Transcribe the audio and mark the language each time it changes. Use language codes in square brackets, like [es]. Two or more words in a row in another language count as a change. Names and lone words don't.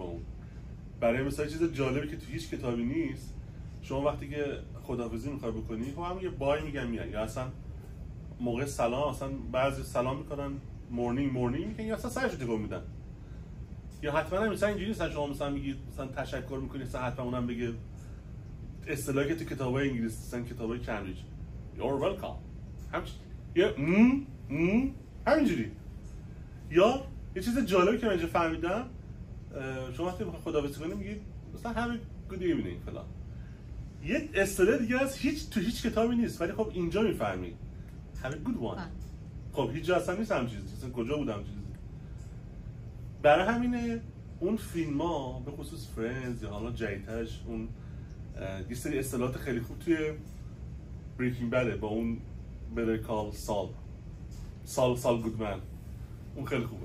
[fa] اون برای مثلا چیز جالبی که تو هیچ کتابی نیست، شما وقتی که خداحافظی میخوای بکنی خب هم یه بای میگن میان، یا اصلا موقع سلام اصلا بعضی سلام میکنن مورنینگ میگن، یا اصلا سرشو تکون میدن. یا حتما هم مثلا اینجوری نیست شما مثلا میگید مثلا تشکر میکنی مثلا حتما اونم بگه اصطلاحی که تو کتابای انگلیسی مثلا کتابای کمبریج [en] you're welcome [fa] همینجوری. یا یه چیز جالبی که من اینجا فهمیدم، شما وقتی میخوای خداحافظی کنی میگید مثلا [en] have a good evening [fa] فلان. یه اصطلاح دیگه از تو هیچ کتابی نیست، ولی خب اینجا میفهمی [en] have a good one. [fa] خب هیچ جا اصلا نیست هم چیزی، اصلا کجا بودم چیزی. برای همینه اون فیلم ها به خصوص فرندز یا حالا جدیدترش اون یه سری اصطلاحات خیلی خوب توی بریکینگ بده، با اون بتر کال سال گودمن، اون خیلی خوبه.